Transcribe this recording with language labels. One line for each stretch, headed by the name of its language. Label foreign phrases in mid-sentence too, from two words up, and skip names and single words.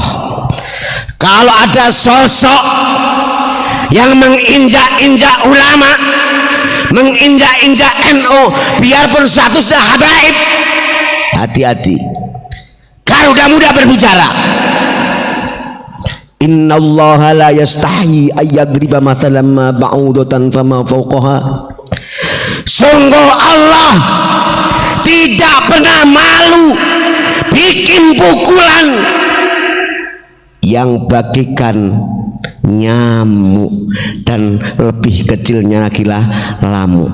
Indonesian: Kalau ada sosok yang menginjak-injak ulama, menginjak-injak NU, biarpun statusnya habaib, hati-hati. Garuda muda berbicara.
Arabic: إن الله لا يستحيي أن يضرب مثلا ما بعوضة فما فوقها.
Indonesian: Sungguh Allah tidak pernah malu bikin pukulan yang bagikan nyamuk dan lebih kecilnya lagi lamuk.